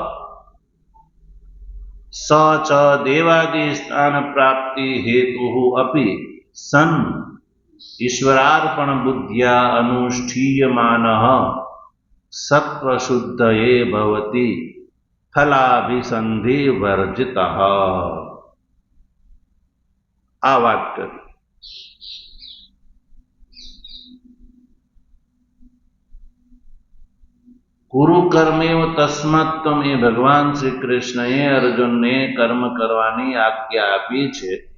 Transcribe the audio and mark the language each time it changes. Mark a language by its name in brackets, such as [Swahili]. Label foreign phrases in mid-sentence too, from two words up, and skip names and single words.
[Sanskrit] स च देवादि स्थान प्राप्ति हेतु अपि सन् ईश्वरार्पण बुद्ध्या अनुष्ठीयमानः सत्वशुद्धये भवति फलाभिसंधि वर्जितः. [Gujarati] આ વાત કરી. [Sanskrit] गुरु कर्मेव तस्मात्त्वम [Gujarati] એ ભગવાન શ્રી કૃષ્ણએ અર્જુનને કર્મ કરવાની આજ્ઞા આપી છે.